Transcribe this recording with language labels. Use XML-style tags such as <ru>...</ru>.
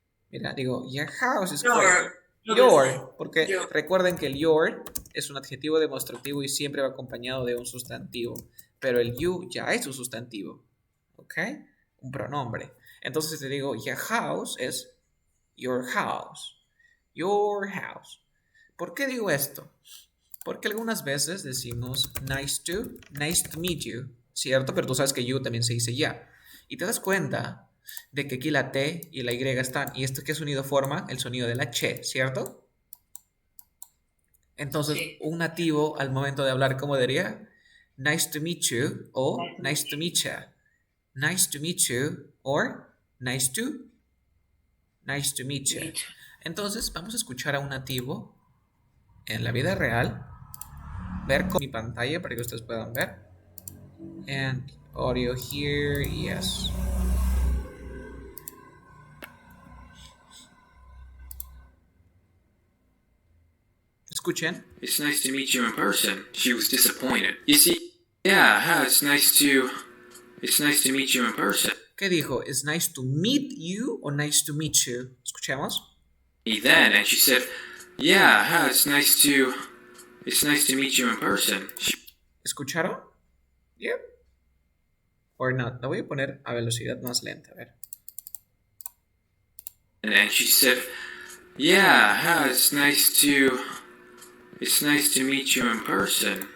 <es>Mira, digo,</es> <en>your house is clean.</en> <es>Your, porque recuerden que el your es un adjetivo demostrativo y siempre va acompañado de un sustantivo. Pero el you ya es un sustantivo. ¿Ok? Un pronombre. Entonces te digo,</es> <en>your house</en> <es>es your house. Your house. ¿Por qué digo esto? Porque algunas veces decimos</es> <en>nice to meet you,</en> <es>¿cierto? Pero tú sabes que you también se dice ya. Y te das cuenta de que aquí la T y la Y están. ¿Y esto qué sonido forma? El sonido de la che, ¿cierto? Entonces, Sí. un nativo al momento de hablar, ¿cómo diría?</es> <en>Nice to meet you o nice to meet ya. Nice to meet you or nice to meet you. Micho.</en> <es>Entonces, vamos a escuchar a un nativo en la vida real, ver con mi pantalla para que ustedes puedan ver.</es> <en>And audio here, yes.</en> <es>Escuchen.</es> <en>It's nice to meet you in person. She was disappointed. You see, yeah, it's nice to meet you in person.</en> <es>¿Qué dijo?</es> <en>¿Is nice to meet you o nice to meet you?</en> <es>Escuchemos.</es> <en>And she said, yeah, it's nice to meet you in person.</en> <es>¿Escucharon?</es> <en>Yep. Or not.</en> <es>Lo voy a poner a velocidad más lenta, a ver.</es> <en>And she said, yeah, it's nice to meet you in person.</en>